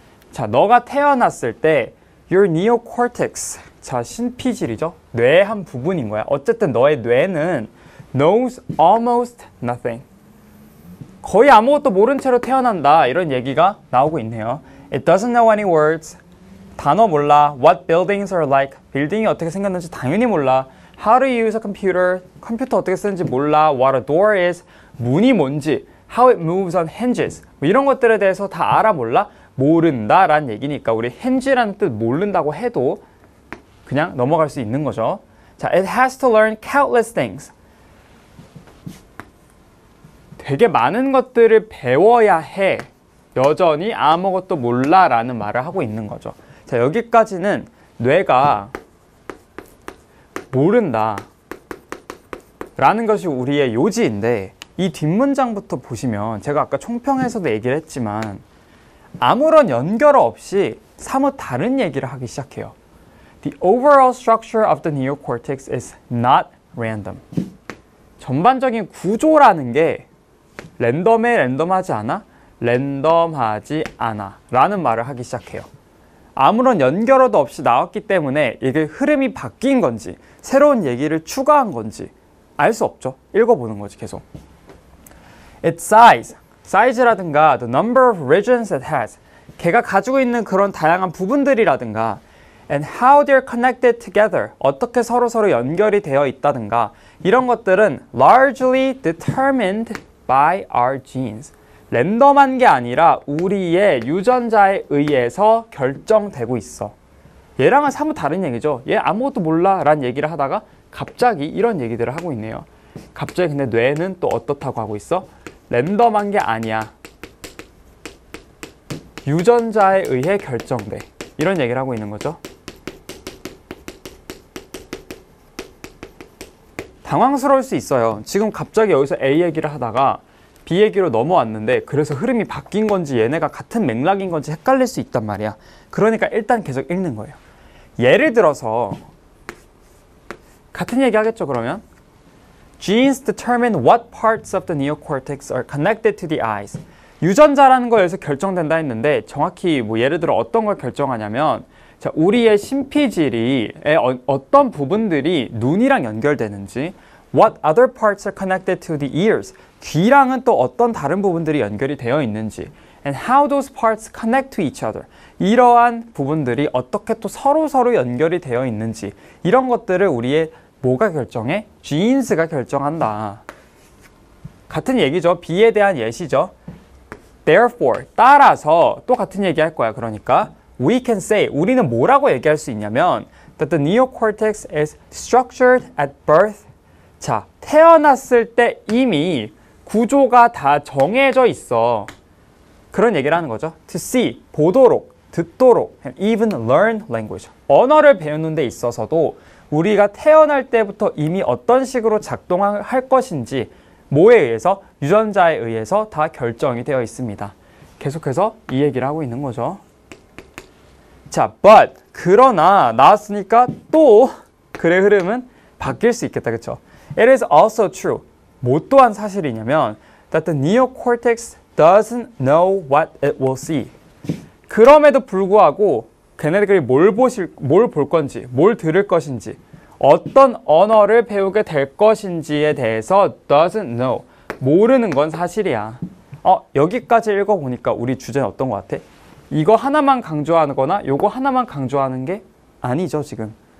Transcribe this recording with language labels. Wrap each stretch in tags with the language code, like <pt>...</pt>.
<ko>자, 너가 태어났을 때</ko> <en>your neocortex,</en> <ko>자, 신피질이죠. 뇌의 한 부분인 거야. 어쨌든 너의 뇌는</ko> <en>knows almost nothing.</en> <ko>거의 아무것도 모른 채로 태어난다. 이런 얘기가 나오고 있네요.</ko> <en>It doesn't know any words.</en> <ko>단어 몰라.</ko> <en>What buildings are like.</en> <ko>빌딩이 어떻게 생겼는지 당연히 몰라.</ko> <en>How to use a computer.</en> <ko>컴퓨터 어떻게 쓰는지 몰라.</ko> <en>What a door is.</en> <ko>문이 뭔지.</ko> <en>How it moves on hinges.</en> <ko>뭐 이런 것들에 대해서 다 알아 몰라? 모른다 라는 얘기니까 우리 hinge라는 뜻 모른다고 해도 그냥 넘어갈 수 있는 거죠.</ko> <en>자, it has to learn countless things.</en> <ko>되게 많은 것들을 배워야 해. 여전히 아무것도 몰라 라는 말을 하고 있는 거죠. 자, 여기까지는 뇌가 모른다 라는 것이 우리의 요지인데 이 뒷문장부터 보시면 제가 아까 총평에서도 얘기를 했지만 아무런 연결 없이 사뭇 다른 얘기를 하기 시작해요.</ko> <en>The overall structure of the neocortex is not random.</en> <ko>전반적인 구조라는 게 랜덤하지 않아? 랜덤하지 않아 라는 말을 하기 시작해요. 아무런 연결어도 없이 나왔기 때문에 이게 흐름이 바뀐 건지 새로운 얘기를 추가한 건지 알 수 없죠. 읽어보는 거지 계속.</ko> <en>Its size,</en> <ko>사이즈라든가</ko> <en>the number of regions it has,</en> <ko>걔가 가지고 있는 그런 다양한 부분들이라든가</ko> <en>and how they're connected together,</en> <ko>어떻게 서로 연결이 되어 있다든가 이런 것들은</ko> <en>largely determined by our genes.</en> <ko>랜덤한 게 아니라 우리의 유전자에 의해서 결정되고 있어. 얘랑은 사뭇 다른 얘기죠. 얘 아무것도 몰라 라는 얘기를 하다가 갑자기 이런 얘기들을 하고 있네요. 갑자기 근데 뇌는 또 어떻다고 하고 있어? 랜덤한 게 아니야. 유전자에 의해 결정돼. 이런 얘기를 하고 있는 거죠. 당황스러울 수 있어요. 지금 갑자기 여기서 A 얘기를 하다가 B 얘기로 넘어왔는데 그래서 흐름이 바뀐 건지 얘네가 같은 맥락인 건지 헷갈릴 수 있단 말이야. 그러니까 일단 계속 읽는 거예요. 예를 들어서 같은 얘기 하겠죠, 그러면?</ko> <en>Genes determine what parts of the neocortex are connected to the eyes.</en> <ko>유전자라는 거에서 결정된다 했는데 정확히 뭐 예를 들어 어떤 걸 결정하냐면 자, 우리의 심피질이 어떤 부분들이 눈이랑 연결되는지</ko> <en>what other parts are connected to the ears.</en> <ko>귀랑은 또 어떤 다른 부분들이 연결이 되어 있는지</ko> <en>and how those parts connect to each other.</en> <ko>이러한 부분들이 어떻게 또 서로 연결이 되어 있는지 이런 것들을 우리의 뭐가 결정해? genes가 결정한다. 같은 얘기죠. B에 대한 예시죠.</ko> <en>Therefore,</en> <ko>따라서 또 같은 얘기 할 거야. 그러니까</ko> <en>we can say,</en> <ko>우리는 뭐라고 얘기할 수 있냐면</ko> <en>that the neocortex is structured at birth.</en> <ko>자, 태어났을 때 이미 구조가 다 정해져 있어. 그런 얘기를 하는 거죠.</ko> <en>To see,</en> <ko>보도록, 듣도록,</ko> <en>and even learn language.</en> <ko>언어를 배우는 데 있어서도 우리가 태어날 때부터 이미 어떤 식으로 작동할 것인지 뭐에 의해서? 유전자에 의해서 다 결정이 되어 있습니다. 계속해서 이 얘기를 하고 있는 거죠. 자, but 그러나 나왔으니까 또 글의 흐름은 바뀔 수 있겠다. 그쵸?</ko> <en>It is also true.</en> <ko>뭐 또한 사실이냐면</ko> <en>that the neocortex doesn't know what it will see.</en> <ko>그럼에도 불구하고 걔네들이 뭘 볼 건지, 뭘 들을 것인지, 어떤 언어를 배우게 될 것인지에 대해서</ko> <en>doesn't know.</en> <ko>모르는 건 사실이야. 여기까지 읽어보니까 우리 주제는 어떤 것 같아? 이거 하나만 강조하거나 요거 하나만 강조하는 게 아니죠, 지금.</ko>